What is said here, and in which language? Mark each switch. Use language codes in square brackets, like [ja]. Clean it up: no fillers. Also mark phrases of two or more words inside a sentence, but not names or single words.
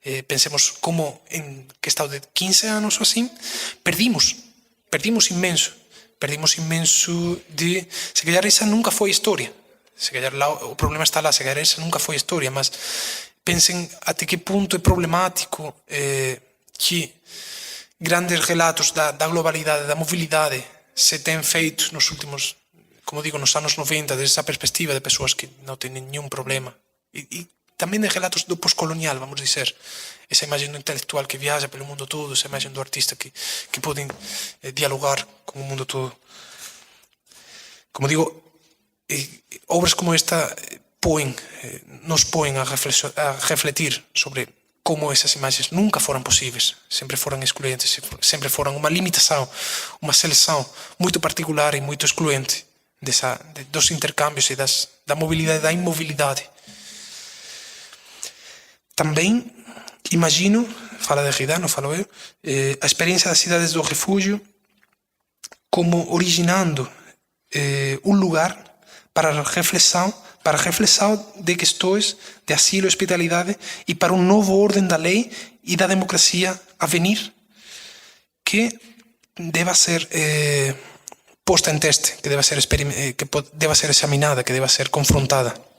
[gl] Pensemos como en questão de 15 anos ou assim, perdimos imenso de, se calhar esa nunca foi historia, se calhar lá, o problema está lá, se calhar esa nunca foi historia, mas pensem até que ponto é problemático que grandes relatos da globalidade, da mobilidade se ten feito nos últimos, como digo, nos anos 90, desde esa perspectiva de persoas que non teñen nenhum problema e tamén de relatos do poscolonial, vamos dizer, esa imagen do intelectual que viaja pelo mundo todo, esa imagen do artista que poden dialogar con o mundo todo. Como digo, obras como esta nos poen a refletir sobre como esas imagens nunca foran posibles, sempre foran excluentes, sempre foran unha limitação, unha seleção muito particular e muito excluente dos intercambios e da mobilidade e da imobilidade. [pt] Também imagino, fala de Derrida, não falo eu, a experiência das cidades do refúgio como originando um lugar para reflexão de questões de asilo e hospitalidade e para um novo ordem da lei e da democracia a venir que deva ser posta em teste, que deva ser examinada, que deva ser confrontada.